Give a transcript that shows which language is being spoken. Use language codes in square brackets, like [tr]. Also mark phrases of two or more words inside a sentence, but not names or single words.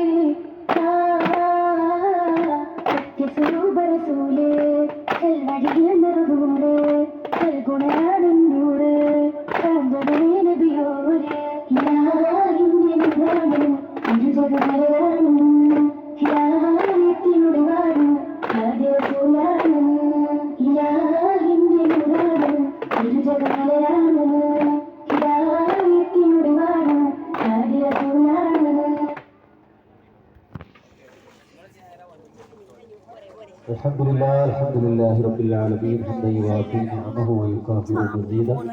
[ml] സത്യസ്വരൂപരസൂലേ കൽവഴിയ നിറകൂറ് കൽഗുണാടന്നൂറ് കാന്തനേ നബിയോര് ഹിലാലിന്റെ നിഴലാണ് ഇരുജഗമലരാണ് ഹിലായത്തിനൊളിവാണ് ആദ്യ റസൂലാണ് ഹിലാലിന്റെ നിഴലാണ് ഇരുജഗമലരാണ് ഹിലായത്തിനൊളിവാണ് ആദ്യ റസൂലാണ്. [ar] الحمد لله رب العالمين حمدا يوافي نعمه ويكافئ مزيدا